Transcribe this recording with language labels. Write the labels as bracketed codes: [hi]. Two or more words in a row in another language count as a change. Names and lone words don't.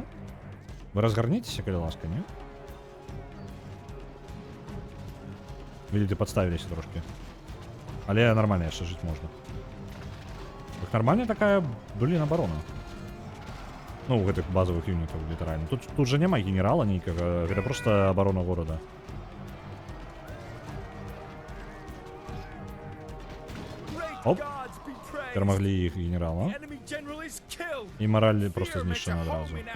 [be] Вы разгарніцеся, калі ласка, не? Веліты падставіліся трошки. Але нормально, яшчэ жыць можна. Так нормальная такая, блин, оборона. Ну, у гэтых базовых юнитов, літаральна. Тут же няма генерала нейкага, гэта просто [ru] оборона города. Оп. [be] Перамаглі іх генерала. І мораль просто знішчана адразу.